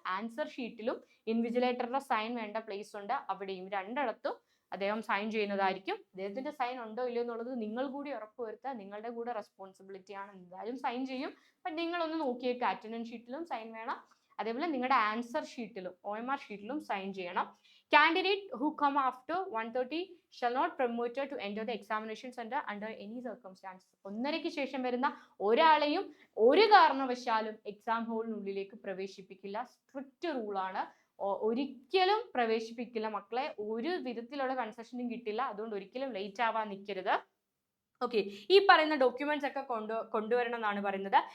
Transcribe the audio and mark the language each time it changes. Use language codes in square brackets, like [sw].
[ml] Answer ഷീറ്റിലും ഇൻവിജിലേറ്ററുടെ sign വേണ്ട place ഉണ്ട്, അവിടെയും രണ്ടിടത്തും അദ്ദേഹം സൈൻ ചെയ്യുന്നതായിരിക്കും. അദ്ദേഹത്തിന്റെ സൈൻ ഉണ്ടോ ഇല്ലയോ എന്നുള്ളത് നിങ്ങൾ കൂടി ഉറപ്പുവരുത്തുക. നിങ്ങളുടെ കൂടെ റെസ്പോൺസിബിലിറ്റി ആണ്. എന്തായാലും സൈൻ ചെയ്യും. ബട്ട് നിങ്ങളൊന്ന് നോക്കിയേക്കുക, അറ്റൻഡൻസ് ഷീറ്റിലും സൈൻ വേണം. അതേപോലെ നിങ്ങളുടെ ആൻസർ ഷീറ്റിലും OMR ഷീറ്റിലും സൈൻ ചെയ്യണം. [en] Candidate who come after 1:30 shall not promoted to enter the examination center under any circumstance. [ml] 1:30 ശേഷം വരുന്ന ഒരാളെയും ഒരു കാരണവശാലും എക്സാം ഹോളിനുള്ളിലേക്ക് പ്രവേശിപ്പിക്കില്ല. സ്ട്രിക്റ്റ് റൂളാണ്. ഒരിക്കലും പ്രവേശിപ്പിക്കില്ല മക്കളെ. ഒരു വിധത്തിലുള്ള കൺസെഷനും കിട്ടില്ല. അതുകൊണ്ട് ഒരിക്കലും ലേറ്റ് ആവാൻ നിൽക്കരുത്. ഓക്കെ, ഈ പറയുന്ന ഡോക്യുമെന്റ്സ് ഒക്കെ കൊണ്ടുവരണം എന്നാണ് പറയുന്നത്.